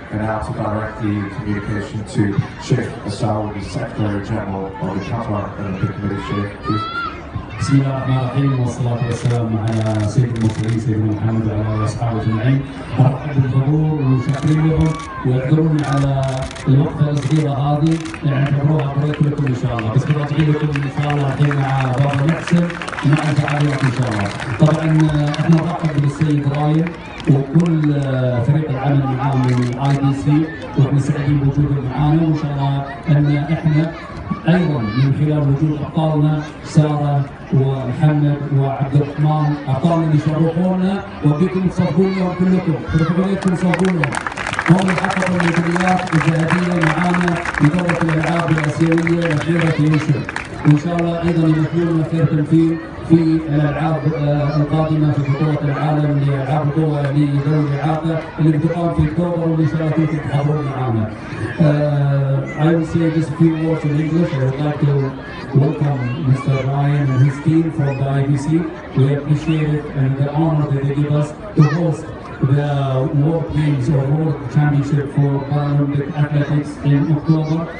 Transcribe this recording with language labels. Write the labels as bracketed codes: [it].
[en] And now to direct the communication to Sheikh Assaoui, the Secretary General of the Qatar Olympic Committee. Sheikh, please. [ar] بسم الله الرحمن الرحيم والصلاة والسلام على سيد المرسلين سيدنا محمد وعلى آله وأصحابه أجمعين. أرحب بالحضور وشاكرين لهم ويقدروني على الوقفة الصغيرة هذه يعني اعتبروها بريك لكم إن شاء الله، بس برجع لكم إن شاء الله الحين مع بابا محسن ومع الفعاليات إن شاء الله. طبعا احنا نرحب بالسيد رايد وكل فريق العمل معاه من IBC واحنا سعيدين بوجودهم معانا، وإن شاء الله أن احنا ايضا من خلال وجود ابطالنا ساره ومحمد وعبد الرحمن ابطالنا اللي يشرفونا وبيكم تصفون لهم كلكم، ترفقوا تصفون لهم. هم اللي حققوا الميداليات الذهبيه معانا في دوره الالعاب الاسيويه الاخيره في يوشن، وان شاء الله ايضا يمثلون خير تمثيل في الالعاب القادمه في بطوله العالم لالعاب القوى لذوي الاعاقه اللي بتقام في اكتوبر، واللي ان شاء الله فيكم تحضرون معانا. [en] I will say just a few words in English. I would like to welcome Mr. Ryan and his team from the IBC. We appreciate it and the honor that they give us to host the World Games or World Championship for Paralympic Athletics in October.